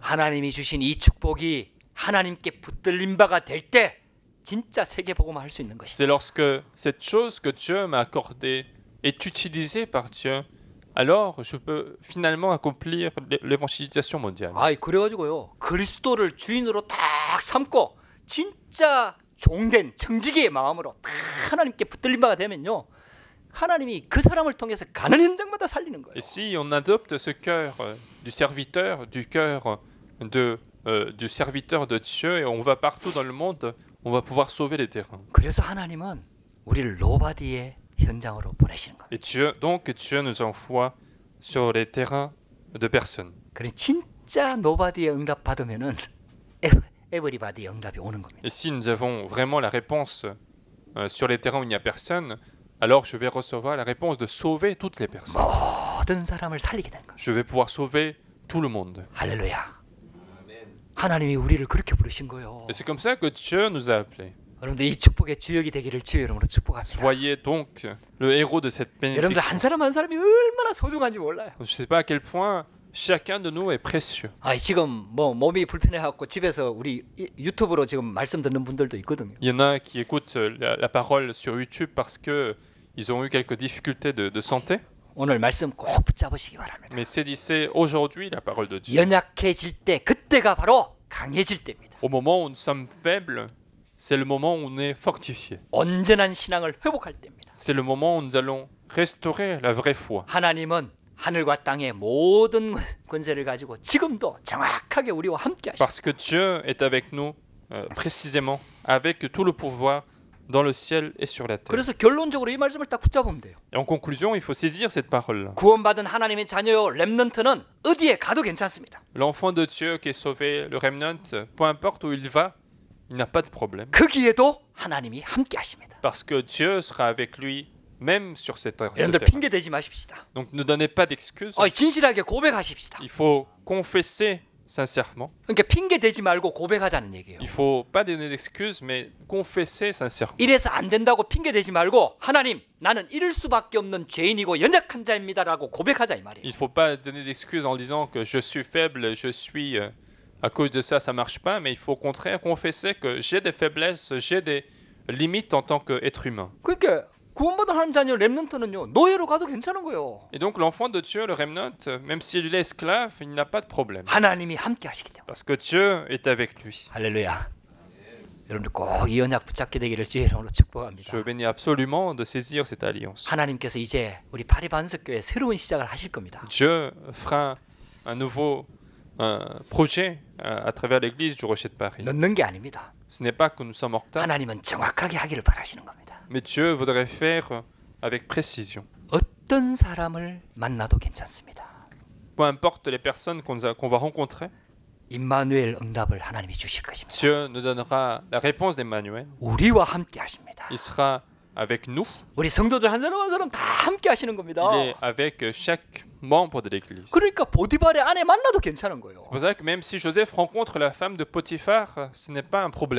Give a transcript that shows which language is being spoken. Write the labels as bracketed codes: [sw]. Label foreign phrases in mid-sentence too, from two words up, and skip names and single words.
[ko] 하나님이 주신 이 축복이 하나님께 붙들린 바가 될 때 진짜 세계 복음을 할 수 있는 것이다. [fr] C'est lorsque cette chose que Dieu m'a accordée est utilisée par Dieu, alors je peux finalement accomplir l'évangélisation mondiale. [ko] 아이 그래가지고요, 그리스도를 주인으로 딱 삼고 진짜 종된 청지기의 마음으로 딱 하나님께 붙들린 바가 되면요, 하나님이 그 사람을 통해서 가는 현장마다 살리는 거예요. [fr] Et si on adopte ce cœur du serviteur, du cœur du serviteur de Dieu, et on va partout dans le monde, on va pouvoir sauver les terrains. [ko] 그래서 하나님은 우리를 노바디의 현장으로 보내시는 거예요. [fr] Et Dieu nous envoie sur les terrains de personnes. [ko] 그래 진짜 노바디의 응답 받으면은 에버리바디의 응답이 오는 겁니다. [fr] Et si nous avons vraiment la réponse sur les terrains où il n'y a personne, alors je vais recevoir la réponse de sauver toutes les personnes. [ko] 모든 사람을 살리게 된 거예요. [fr] Je vais pouvoir sauver tout le monde. [ko] 할렐루야. 하나님이 우리를 그렇게 부르신 거예요. [fr] Et c'est comme ça que Dieu nous a appelés. [ko] 여러분들 이 축복의 주역이 되기를 주의 이름으로 축복합니다. [fr] Soyez donc le héros de cette [ko] 여러분들 [fr] bénédiction. [ko] 한 사람 한 사람이 얼마나 소중한지 몰라요. [fr] Je ne sais pas à quel point chacun de nous est précieux. [ko] 아 지금 뭐 몸이 불편해갖고 집에서 우리 유튜브로 지금 말씀 듣는 분들도 있거든요. [fr] Il y en a qui écoutent la parole sur YouTube parce que ils ont eu quelques difficultés de santé. [ko] 오늘 말씀 꼭 붙잡으시기 바랍니다. [fr] Mais saisissez aujourd'hui la parole de Dieu. [ko] 연약해질 때 그때가 바로 강해질 때입니다. [fr] Au moment où nous sommes faibles, c'est le moment où on est fortifié. [ko] 온전한 신앙을 회복할 때입니다. [fr] C'est le moment où nous allons restaurer la vraie foi. [ko] 하나님은 하늘과 땅의 모든 권세를 가지고 지금도 정확하게 우리와 함께 하십니다. [fr] Parce que Dieu est avec nous précisément, avec tout le pouvoir dans le ciel et sur la terre. [ko] 그래서 결론적으로 이 말씀을 딱 붙잡으면 돼요. [fr] Et en conclusion, il faut saisir cette parole-là. [ko] 구원받은 하나님의 자녀요 렘넌트는 어디에 가도 괜찮습니다. [fr] L'enfant de Dieu qui est sauvé, le remnant, peu importe où il va, il n'a pas de problème. [ko] 거기에도 하나님이 함께 하십니다. [fr] Parce que Dieu sera avec lui, même sur cette terre. [ko] 여러분들 핑계 대지 마십시다. [fr] Donc ne donnez pas d'excuses. [ko] 진실하게 고백하십시다. [fr] Il faut confesser sincèrement. [ko] 그러니까 핑계 대지 말고 고백하자는 얘기예요. [fr] Il faut pas donner d'excuses, mais confesser sincèrement. [ko] 이래서 안 된다고 핑계 대지 말고 하나님 나는 이럴 수밖에 없는 죄인이고 연약한 자입니다라고 고백하자 이 말이에요. [fr] Il faut pas donner d'excuses en disant que je suis faible, je suis à cause de ça marche pas, mais il faut au contraire confesser que j'ai des faiblesses, j'ai des limites en tant qu'être humain. [ko] 그러니까 구원받은 하나님 자녀 렘넌트는요 노예로 가도 괜찮은 거예요. [fr] Et donc l'enfant de Dieu, le remnant, même s'il est esclave, il n'a pas de problème. [ko] 하나님이 함께 하시기 때문에. [fr] Parce que Dieu est avec lui. [ko] 할렐루야. 여러분들 꼭 이 언약 붙잡게 되기를 주의 이름으로 축복합니다. [fr] Je bénis absolument de saisir cette alliance. [ko] 하나님께서 이제 우리 파리반석교회 새로운 시작을 하실 겁니다. [fr] Dieu fera un nouveau projet à travers l'église du Rocher de Paris. [ko] 넣는 게 아닙니다. [fr] Ce n'est pas que nous sommes en retard, [ko] 하나님은 정확하게 하기를 바라시는 겁니다. [fr] mais Dieu voudrait faire avec précision. [ko] 어떤 사람을 만나도 괜찮습니다. [fr] Peu importe les personnes qu'on va rencontrer, [ko] 임마누엘 응답을 하나님이 주실 것입니다. [fr] Dieu nous donnera la réponse d'Emmanuel. [ko] 우리와 함께 하십니다. [fr] Il sera avec nous. [ko] 우리 성도들 한 사람 한 사람 다 함께 하시는 겁니다. [fr] Il est avec chaque membre de l'église. [ko] 그러니까 보디발의 아내 만나도 괜찮은 거예요. [fr] C'est pour ça que même si Joseph rencontre la femme de Potiphar, ce n'est pas un problème.